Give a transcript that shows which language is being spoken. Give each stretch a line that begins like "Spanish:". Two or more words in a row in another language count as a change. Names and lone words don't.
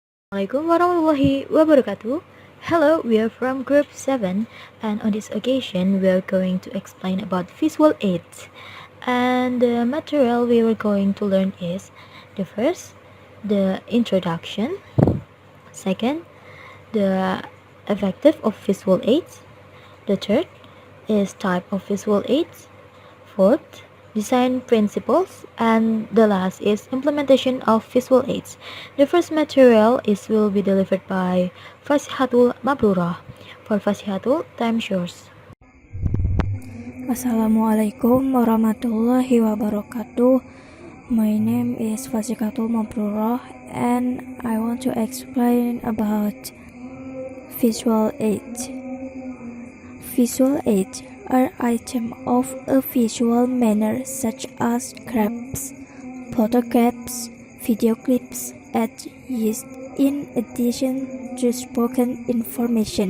Arabic: Assalamualaikum warahmatullahi wabarakatuh.
English: Hello, we are from Group 7, and on this occasion, we are going to explain about visual aids. And the material we are going to learn is the first, the introduction, second, the effective of visual aids, the third is type of visual aids, fourth, design principles, and the last is implementation of visual aids. The first material is will be delivered by Fasihatul Mabrurah. For Fasihatul, time yours.
Arabic: Assalamualaikum warahmatullahi wabarakatuh.
English: My name is Fasikatul Mabrurah and I want to explain about visual aids. Visual aids are items of a visual manner such as graphics, photographs, video clips, and used in addition to spoken information.